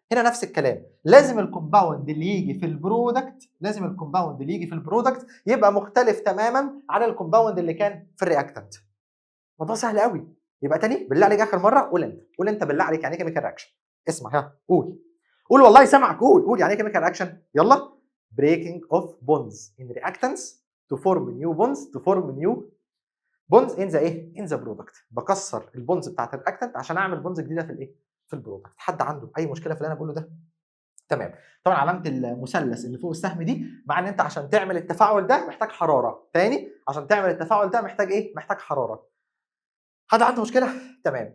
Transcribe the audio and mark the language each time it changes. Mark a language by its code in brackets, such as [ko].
[ar] هنا نفس الكلام، لازم الكومباوند اللي يجي في البرودكت، لازم الكومباوند اللي يجي في البرودكت يبقى مختلف تماما عن الكومباوند اللي كان في الرياكتنت. الموضوع سهل قوي. يبقى تاني بالله عليك اخر مره، قول انت بالله عليك يعني ايه كيميكال رياكشن. اسمع، ها قول. قول والله سامعك، قول يعني ايه كيميكال رياكشن. يلا. [en] breaking of bonds in reactants to form new bonds to form new bonds in the [ar] ايه؟ [en] in the product. [ar] بكسر البونز بتاعت الرياكتنت عشان اعمل بونز جديده في الايه؟ في البرودكت. حد عنده اي مشكله في اللي انا بقوله ده؟ تمام. طبعا علامه المثلث اللي فوق السهم دي مع ان انت عشان تعمل التفاعل ده محتاج حراره. تاني، عشان تعمل التفاعل ده محتاج ايه؟ محتاج حراره. حد عنده مشكله؟ تمام.